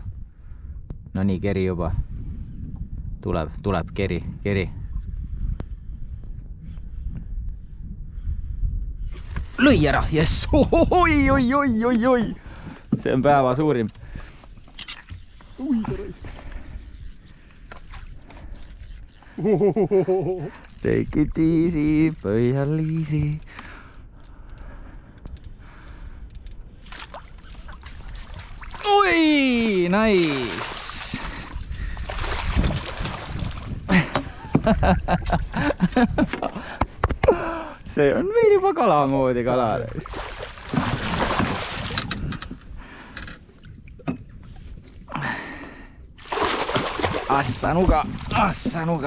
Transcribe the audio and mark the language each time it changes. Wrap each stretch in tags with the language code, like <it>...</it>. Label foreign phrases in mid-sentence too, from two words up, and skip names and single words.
<et>No nii, keri juba. Tuleb keri. Lõi ära, jess! Oi! See on päeva suurim. Ui, see raisk.</et> <en>Take it easy,</en> <et>pöial easy. Oi, nice! See on veel juba kala moodi kala. Assanuga.</et>